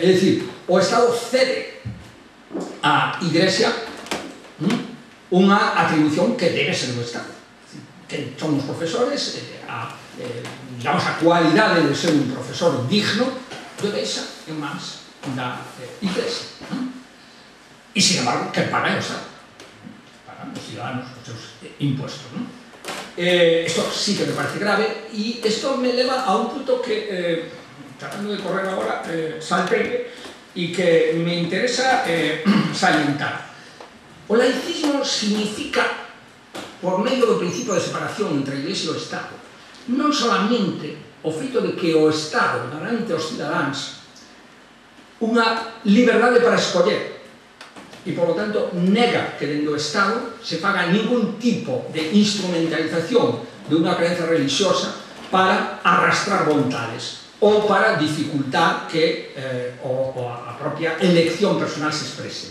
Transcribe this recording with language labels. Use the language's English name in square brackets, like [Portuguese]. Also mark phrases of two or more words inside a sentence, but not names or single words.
[Galician] É dicir, o Estado cede a Igrexa unha atribución que debe ser do Estado, que son os profesores, digamos, a cualidade de ser un profesor digno do deixa en mans da Igrexa, e, [Spanish] sin embargo, [Galician] que pagan o Estado, pagan os ciudadanos os seus impuestos. [Spanish] Esto sí que me parece grave, y esto me lleva a un punto que, tratando de correr ahora, salté, y que me interesa salientar. [Galician] O laicismo significa, por medio do principio de separación entre a Iglesia e o Estado, non solamente o feito de que o Estado garante aos cidadáns unha liberdade para escoller, e, [Spanish] por lo tanto, [Galician] nega que dentro do Estado se faga ningún tipo de instrumentalización de unha creencia religiosa para arrastrar vontades ou para dificultar que a propia elección personal se exprese.